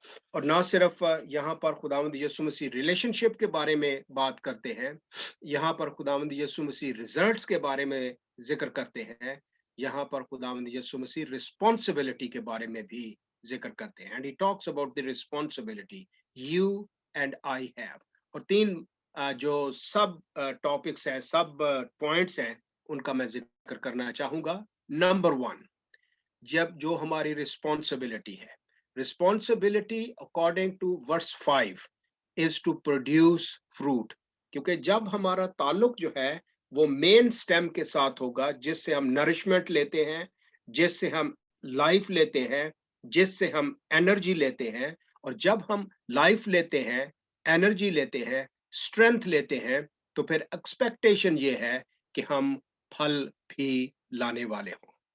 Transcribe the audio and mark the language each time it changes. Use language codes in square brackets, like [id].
[ur] اور نہ صرف یہاں پر خداوند یسوع مسیح ریلیشن شپ کے بارے میں بات کرتے ہیں, یہاں پر خداوند یسوع مسیح ریزلٹس کے بارے میں ذکر کرتے ہیں, یہاں پر خداوند یسوع مسیح رسپانسبلٹی کے بارے میں بھی ذکر کرتے ہیں. [en] And he talks about the responsibility you and I have. [ur] اور تین جو سب ٹاپکس ہیں, سب پوائنٹس ہیں, ان کا میں ذکر کرنا چاہوں گا. نمبر 1, جب جو ہماری رسپانسبلٹی ہے, [en] responsibility according to verse 5 is to produce fruit. [ur] کیونکہ جب ہمارا تعلق جو ہے وہ مین سٹیم کے ساتھ ہوگا, جس سے ہم نرشمنٹ لیتے ہیں, جس سے ہم لائف لیتے ہیں, جس سے ہم انرجی لیتے ہیں. اور جب ہم لائف لیتے ہیں, انرجی لیتے ہیں, اسٹرینتھ لیتے ہیں, تو پھر ایکسپیکٹیشن یہ ہے کہ ہم پھل بھی لانے والے ہوں.